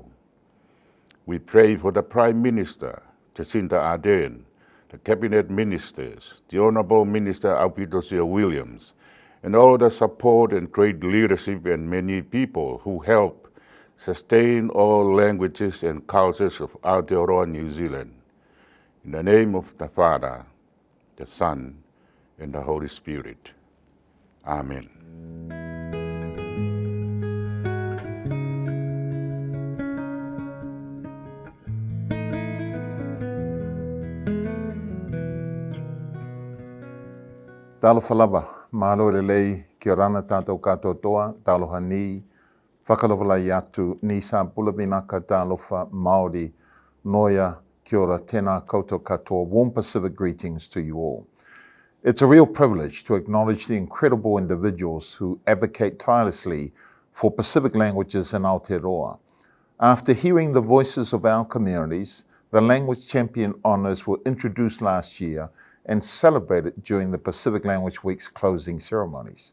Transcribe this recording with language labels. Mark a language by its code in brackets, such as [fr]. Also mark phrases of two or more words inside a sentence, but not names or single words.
[en] We pray for the Prime Minister, Jacinda Ardern, the Cabinet Ministers, the Honourable Minister Aupitosia Williams, and all the support and great leadership and many people who help sustain all languages and cultures of Aotearoa, New Zealand. In the name of the Father, the Son, and the Holy Spirit. Amen. [sm] Talofa lava, [to] Mālō lelei, [mi] kia rana tātou katoa toa, [rar] taloha ni, [niu] Fakalofa lai atu, [fj] ni sa bula vinaka [mi] talofa Māori, noia, kia ora, tēnā koutou katoa, [en] warm Pacific greetings to you all. It's a real privilege to acknowledge the incredible individuals who advocate tirelessly for Pacific languages in Aotearoa. After hearing the voices of our communities, the Language Champion Honours were introduced last year and celebrated during the Pacific Language Week's closing ceremonies.